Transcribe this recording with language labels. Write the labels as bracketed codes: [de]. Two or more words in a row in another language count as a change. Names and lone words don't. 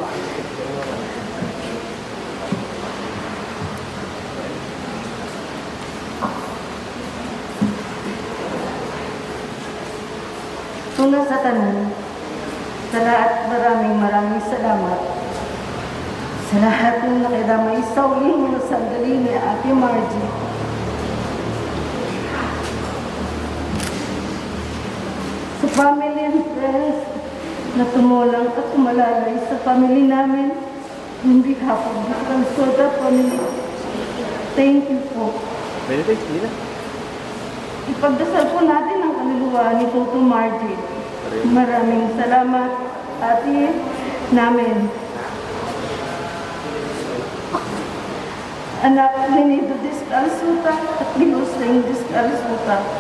[tl] Una sa tanan, sa lahat maraming salamat sa lahat ng nakidamay sa uling ng sandali ni Ate Margie. Sa [en] family and friends [tl] na tumulang at tumalalay sa family namin, hindi hapon ang soda family. [en] Thank you po. [tl] Ipagdasal po natin ang kaluluwa ni Toto Margie. Maraming salamat, ate namin. Anak ni Nido Discalsuta at ni Hussein Discalsuta.